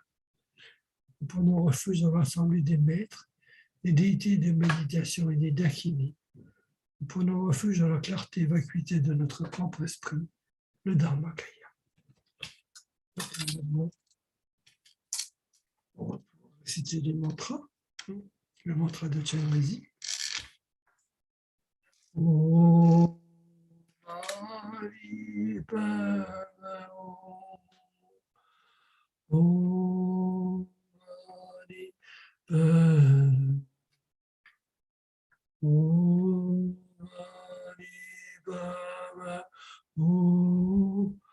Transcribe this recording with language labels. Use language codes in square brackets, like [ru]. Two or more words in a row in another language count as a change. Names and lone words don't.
[fr] Nous prenons refuge dans l'assemblée des maîtres, des déités de méditation et des dakini. Nous prenons refuge dans la clarté et vacuité de notre propre esprit, le Dharmakaya. On va citer les mantras. Le mantra de Chenrezig. [sa] ॐ मणि पद्मे ॐ मणि पद्मे ॐ मणि पद्मे ॐ